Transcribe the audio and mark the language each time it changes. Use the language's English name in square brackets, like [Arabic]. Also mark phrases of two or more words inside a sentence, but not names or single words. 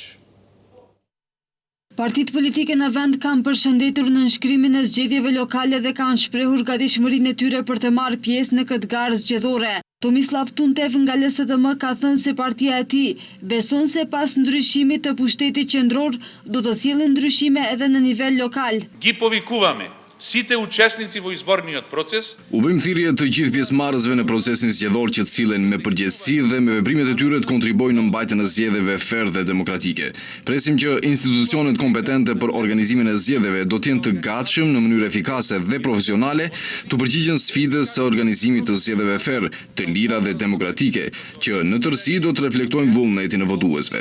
[Albanian] Partitë politike në vend kanë përshëndetur nënshkrimin e zgjedhjeve lokale dhe kanë shprehur gatishmërinë e tyre për të marrë pjesë në këtë garë zgjedhore. Tomislav Tuntev nga LSDM ka thënë se partia e tij beson se pas ndryshimit të pushtetit qendror do të sjellë ndryshime edhe në nivel lokal. [Macedonian] Ги повикуваме сите учесници во изборниот процес. [Albanian] U bëjmë thirrje të gjithë pjesëmarrësve në procesin zgjedhor që të sillen me përgjegjësi dhe me veprimet e tyre të kontribuojnë në mbajtjen e zgjedhjeve fair dhe demokratike. Presim që institucionet kompetente për organizimin e zgjedhjeve do të jenë të gatshëm në mënyrë efikase dhe profesionale të përgjigjen sfidës së organizimit të zgjedhjeve fair, të lira dhe demokratike, që në tërësi do të reflektojnë vullnetin e votuesve.